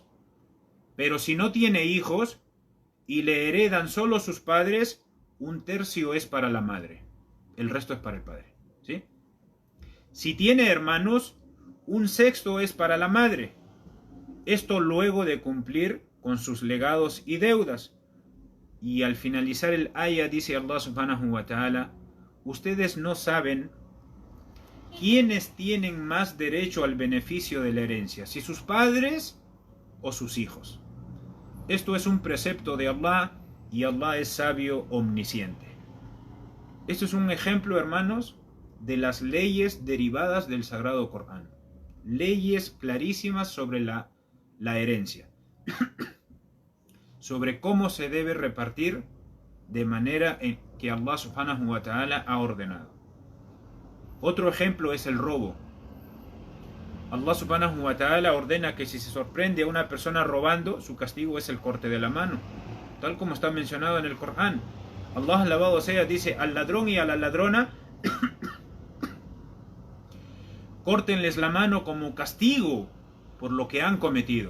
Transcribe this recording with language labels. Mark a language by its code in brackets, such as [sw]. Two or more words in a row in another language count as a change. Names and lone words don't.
[es] Pero si no tiene hijos y le heredan solo sus padres, 1/3 es para la madre, el resto es para el padre, ¿sí? Si tiene hermanos, 1/6 es para la madre. Esto luego de cumplir con sus legados y deudas. Y al finalizar el ayah dice [ar] الله سبحانه وتعالى: [es] ustedes no saben quiénes tienen más derecho al beneficio de la herencia, si sus padres o sus hijos. Esto es un precepto de Allah y Allah es sabio omnisciente. Esto es un ejemplo, hermanos, de las leyes derivadas del Sagrado Corán. Leyes clarísimas sobre la herencia. Sobre cómo se debe repartir de manera en que [ar] الله سبحانه وتعالى [es] ha ordenado. Otro ejemplo es el robo. [ar] الله سبحانه وتعالى [es] ordena que si se sorprende a una persona robando, su castigo es el corte de la mano, tal como está mencionado en el Corán. Allah alabado sea dice: al ladrón y a la ladrona córtenles la mano como castigo por lo que han cometido.